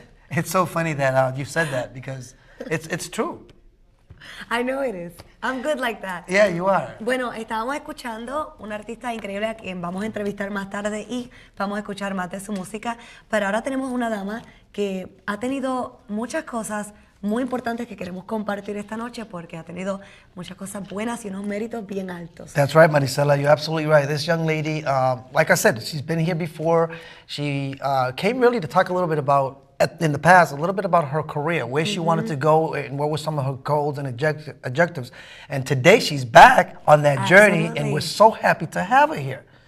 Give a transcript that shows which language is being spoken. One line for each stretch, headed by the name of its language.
English: It's so funny that you said that because it's true. I know it is. I'm good like that. Yeah, you are.
Spanish: Bueno, estábamos escuchando una artista increíble a quien vamos a entrevistar más tarde y vamos a escuchar más de su música. Pero ahora tenemos una dama que ha tenido muchas cosas muy importantes que queremos compartir esta noche porque ha tenido muchas cosas buenas y unos méritos bien altos.
English: That's right, Marisela. You're absolutely right. This young lady, like I said, she's been here before. She came really to talk a little bit about, in the past, a little bit about her career, where she wanted to go and what were some of her goals and objectives. And today she's back on that journey, and we're so happy to have her here.